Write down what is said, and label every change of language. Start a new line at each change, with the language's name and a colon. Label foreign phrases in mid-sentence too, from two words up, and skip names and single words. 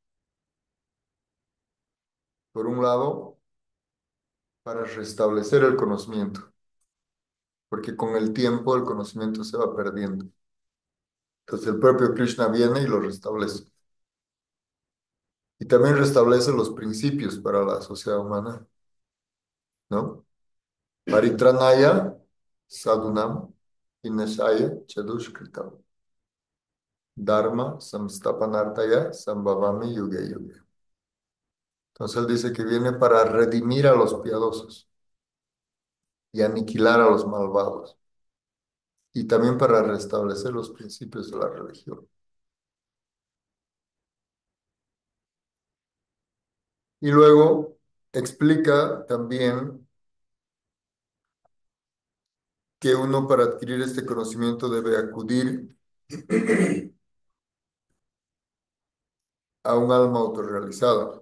Spanish: Por un lado, para restablecer el conocimiento, porque con el tiempo el conocimiento se va perdiendo. Entonces el propio Krishna viene y lo restablece. Y también restablece los principios para la sociedad humana, ¿no?
Sanskrit: परित्राणाय, साधूनां, विनाशाय, चदुष्कृतम्. धर्म, संस्थापनार्तय, सम्भवामि, युगे युगे.
Spanish: Entonces él dice que viene para redimir a los piadosos y aniquilar a los malvados. Y también para restablecer los principios de la religión. Y luego explica también que uno para adquirir este conocimiento debe acudir a un alma autorrealizada.